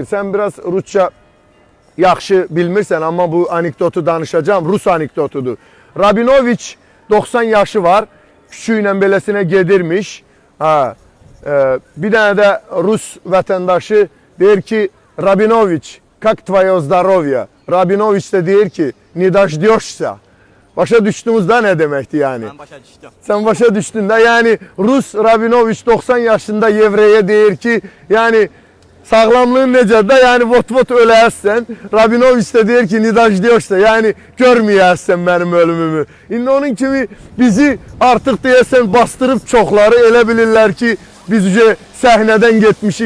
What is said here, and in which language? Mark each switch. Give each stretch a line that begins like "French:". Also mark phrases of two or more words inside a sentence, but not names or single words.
Azerbaijani: Sən biraz Rusça yaxşı bilmirsən, amma bu anekdotu danışacağım. Rus anekdotudur. Rabinoviç 90 yaşı var, küçüylə beləsinə gedirmiş. Bir dənə də Rus vətəndaşı deyir ki, Rabinoviç,
Russian: как твое здоровье?
Azerbaijani: Rabinoviç də deyir ki,
Russian: не дождешься.
Azerbaijani: Başa düşdünüz da nə deməkdir yəni? Mən başa düşdüm. Sən başa düşdün də, yəni Rus Rabinoviç 90 yaşında Yevreyə deyir ki, yəni sağlamlığın necədir? Yəni vot-vot öləsən. Rabinoviç də deyir ki,
Russian: не дождешься?
Azerbaijani: Yəni görməyəsən mənim ölümümü. İndi onun kimi bizi artıq deyəsən bastırıb çoxları elə bilirlər ki, biz səhnədən getmişik.